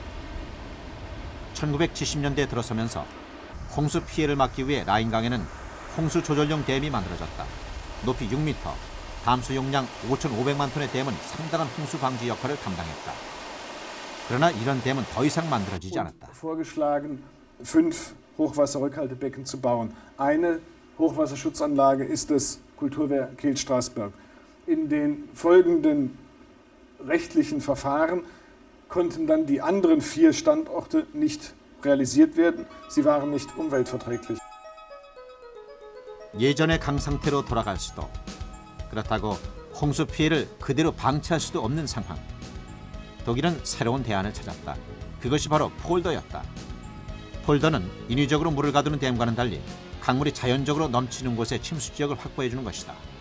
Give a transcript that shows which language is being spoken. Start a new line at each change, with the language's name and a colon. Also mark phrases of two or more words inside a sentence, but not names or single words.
Korean: 1970년대에 들어서면서 홍수 피해를 막기 위해 라인강에는 홍수 조절용 댐이 만들어졌다. 높이 6m, 담수 용량 5,500만 톤의 댐은 상당한 홍수 방지 역할을 담당했다. 그러나 이런 댐은 더 이상 만들어지지 않았다.
German: Vorgeschlagen, 5 Hochwasserrückhaltebecken zu bauen. Eine Hochwasserschutzanlage ist das Kulturwehr Kehl-Straßberg. In den folgenden rechtlichen Verfahren konnten dann die anderen 4 Standorte nicht realisiert werden. Sie waren nicht umweltverträglich.
Korean: 예전의 강 상태로 돌아갈 수도, 그렇다고 홍수 피해를 그대로 방치할 수도 없는 상황. 독일은 새로운 대안을 찾았다. 그것이 바로 폴더였다. 폴더는 인위적으로 물을 가두는 댐과는 달리 강물이 자연적으로 넘치는 곳에 침수 지역을 확보해주는 것이다.